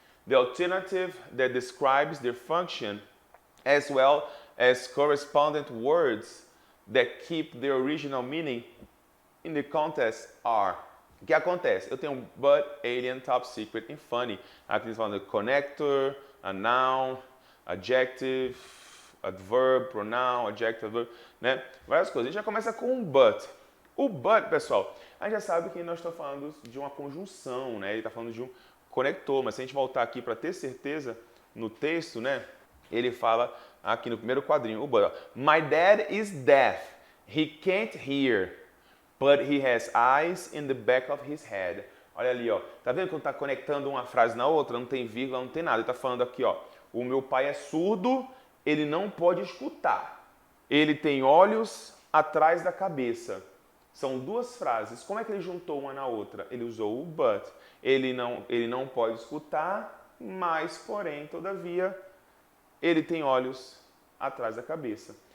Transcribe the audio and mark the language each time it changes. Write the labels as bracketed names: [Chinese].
[English] The alternative that describes their function as well as correspondent words that keep their original meaning in the context are. [Portuguese] O que acontece? Eu tenho but, alien, top secret e funny. Aqui eles falam de connector, a noun, adjective, adverb, pronoun, adjective, adverb, né? Várias coisas. A gente já começa com um but. O but, pessoal, a gente já sabe que nós estamos falando de uma conjunção, né? Ele está falando de um conector, mas se a gente voltar aqui para ter certeza no texto, né? Ele fala aqui no primeiro quadrinho, o but. [English] Ó, My dad is deaf. He can't hear, but he has eyes in the back of his head. [Portuguese] Olha ali, ó. Tá vendo quando tá conectando uma frase na outra? Não tem vírgula, não tem nada. Ele tá falando aqui, ó. O meu pai é surdo, ele não pode escutar. Ele tem olhos atrás da cabeça. São duas frases. Como é que ele juntou uma na outra? Ele usou o but. Ele não pode escutar, mas, porém, todavia, ele tem olhos atrás da cabeça.